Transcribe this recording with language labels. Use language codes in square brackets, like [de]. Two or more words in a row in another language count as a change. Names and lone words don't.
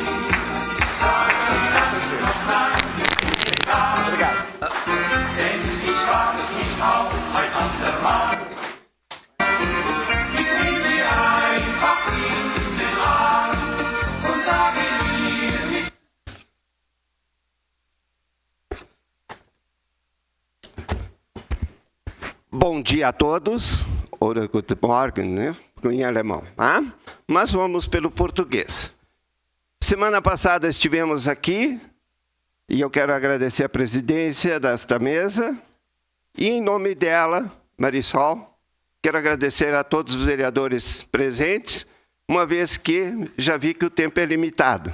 [de] Sag mir dann noch nein, ist mir egal. Denn ich warte nicht auf ein andermal. Ich nehme sie einfach in den Arm und sage ihr nicht. [pt] Bom dia a todos, [de] oder guten Morgen, [pt] né? Em alemão, tá? Mas vamos pelo português. Semana passada estivemos aqui, e eu quero agradecer a presidência desta mesa, e em nome dela, Marisol, quero agradecer a todos os vereadores presentes, uma vez que já vi que o tempo é limitado.